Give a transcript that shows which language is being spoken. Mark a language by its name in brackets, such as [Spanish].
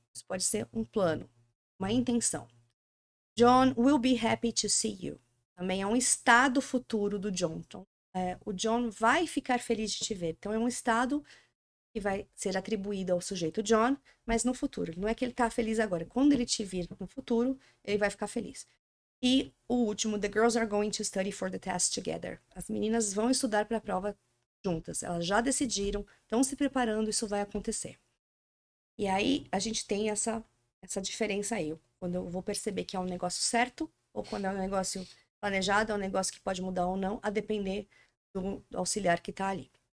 [Portuguese] Isso pode ser um plano, uma intenção. [English] John will be happy to see you. [Portuguese] Também é um estado futuro do John. Então, o John vai ficar feliz de te ver. Então, é um estado que vai ser atribuído ao sujeito John, mas no futuro. Não é que ele está feliz agora. Quando ele te vir no futuro, ele vai ficar feliz. E o último, [English] the girls are going to study for the test together. [Portuguese] As meninas vão estudar para a prova juntas. Elas já decidiram, estão se preparando, isso vai acontecer. E aí a gente tem essa diferença aí. Quando eu vou perceber que é um negócio certo, ou quando é um negócio planejado, é um negócio que pode mudar ou não, a depender do auxiliar que está ali.